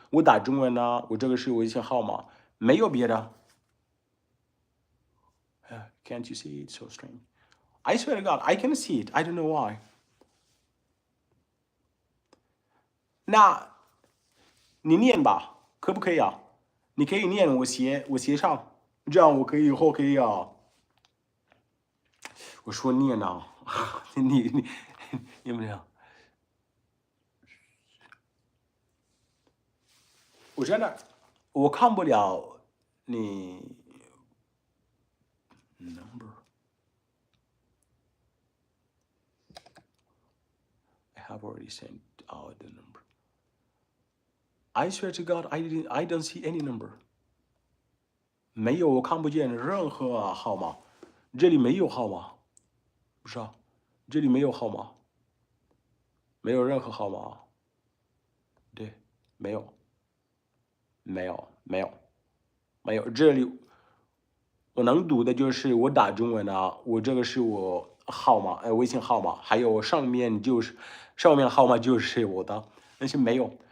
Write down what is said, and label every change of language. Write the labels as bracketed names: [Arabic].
[Chinese] 我打中文呢，我这个是微信号码，没有别的。 [English] Can't you see it? So strange. I swear to God, I can see it. I don't know why. [Chinese] 那你念吧，可不可以啊？你可以念，我写上，这样我可以以后可以我说念呢，你有没有？我真的我看不了你 number。 [English] I have already sent out the number. I swear to God, I don't see any number. [Chinese] 没有，我看不见任何号码，这里没有号码，不是啊，这里没有号码，没有任何号码，对，没有，没有，没有，没有，这里我能读的就是我打中文我这个是我号码，微信号码，还有上面号码就是我的，但是没有。